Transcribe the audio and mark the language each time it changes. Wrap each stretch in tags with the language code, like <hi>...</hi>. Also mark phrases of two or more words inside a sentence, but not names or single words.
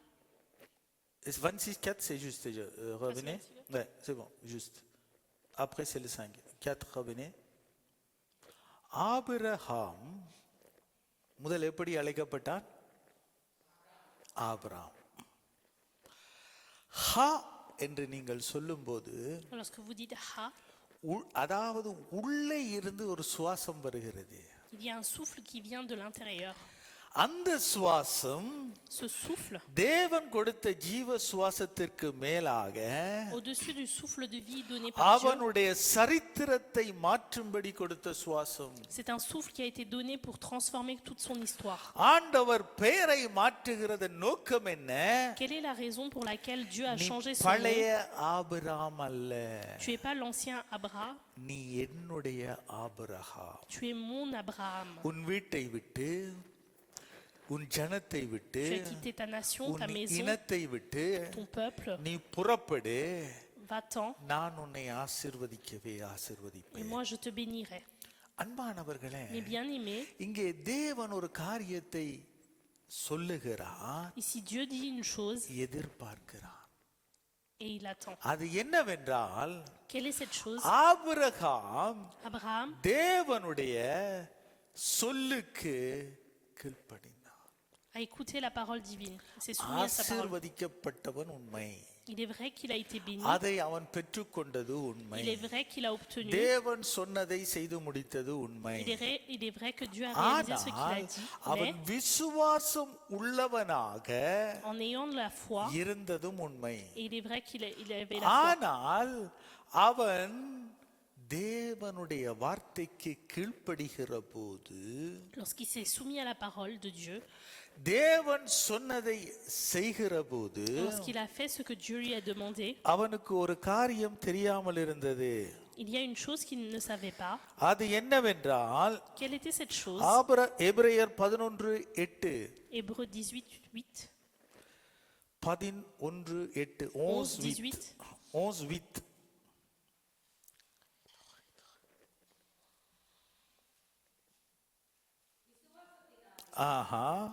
<fr>26:4, c'est juste. Revenez. Ouais, c'est bon, juste. Après, c'est le 5. 4, revenez.</fr> <ta>ஆபிரகாம் முதல் எப்படி அழைக்கப்பட்டான்? ஆபிரகாம். ஹா என்று நீங்கள் சொல்லும்போது,</ta> <fr>lorsque vous dites ha,</fr> <ta>அதாவது உள்ளே இருந்து ஒரு சுவாசம் வருகிறது.</ta> <fr>il y a un souffle qui vient de l'intérieur.</fr> <ta>அந்த சுவாசம்</ta> <fr>Ce souffle,</fr> <ta>தேவன் கொடுத்த ஜீவ சுவாசத்திற்கு மேலாக</ta> <fr>au-dessus du souffle de vie donné par Dieu,</fr> <ta>அவனுடைய சரித்திரத்தை மாற்றும்படி கொடுத்த சுவாசம்.</ta> <fr>c'est un souffle qui a été donné pour transformer toute son histoire.</fr> <ta>ஆண்டவர் பெயரை மாற்றுகிறது நோக்கம் என்ன?</ta> <fr>Quelle est la raison pour laquelle Dieu a</fr> <ta>நீ</ta> <fr>changé son</fr> <ta>பழைய</ta> <fr>nom?</fr> <ta>ஆபிரகாம் அல்ல,</ta> <fr>Tu es pas l'ancien Abraham,</fr> <ta>நீ என்னுடைய ஆபிரகாம்.</ta> <fr>tu es mon Abraham.</fr> <ta>உன் வீட்டை விட்டு, உன் ஜனத்தை விட்டு,</ta> <fr>Tu as quitté ta nation, ta</fr> <ta>உன்</ta> <fr>maison,</fr> <ta>இனத்தை விட்டு</ta> <fr>ton peuple.</fr> <ta>நீ புறப்படு,</ta> <fr>Va-t'en,</fr> <ta>நான் உன்னை ஆசீர்வதிக்கவே</ta> <fr>et</fr> <ta>ஆசீர்வதிப்பேன்.</ta> <fr>moi je te bénirai.</fr> <ta>அன்பானவர்களே,</ta> <fr>Mes bien-aimés,</fr> <ta>இங்கே தேவன் ஒரு காரியத்தை சொல்லுகிறார்,</ta> <fr>ici Dieu dit une chose</fr> <ta>எதிர்பார்க்கிறார்.</ta> <fr>et il attend.</fr> <ta>அது என்னவென்றால்,</ta> <fr>Quelle est cette chose?</fr> <ta>ஆபிரகாம்</ta> <fr>Abraham</fr> <ta>தேவனுடைய சொல்லுக்கு கீழ்ப்படிந்தார்.</ta> <fr>a écouté la parole divine. Il s'est soumis à sa parole.</fr> <ta>ஆசீர்வதிக்கப்பட்டவன் உண்மை,</ta> <fr>Il est vrai qu'il a été béni.</fr> <ta>அதை அவன் பெற்றுக்கொண்டது உண்மை.</ta> <fr>Il est vrai qu'il a obtenu.</fr> <ta>தேவன் சொன்னதை செய்து முடித்தது உண்மை.</ta> <fr>Il est vrai que Dieu a réalisé ce qu'il a</fr> <ta>ஆனால்</ta> <fr>dit.</fr> <ta>அவன்</ta> <fr>Mais</fr> <ta>விசுவாசம் உள்ளவனாக</ta> <fr>en ayant de la foi,</fr> <ta>இருந்ததும் உண்மை.</ta> <fr>et il est vrai qu'il avait la foi.</fr> <ta>ஆனால் அவன் தேவனுடைய வார்த்தைக்கு கீழ்ப்படுகிற போது,</ta> <fr>Lorsqu'il s'est soumis à la parole de Dieu,</fr> <ta>தேவன் சொன்னதை செய்கிற போது,</ta> <fr>lorsqu'il a fait ce que Dieu lui a demandé,</fr> <ta>அவனுக்கு ஒரு காரியம் தெரியாமல் இருந்தது.</ta> <fr>il y a une chose qu'il ne savait pas.</fr> <ta>அது என்னவென்றால்,</ta> <fr>Quelle était cette chose?</fr> <ta>எபிரேயர் 11:8.</ta> <fr>Hébreux 18, 8. 11:8. 11, 11:8. ஆஹா.</fr>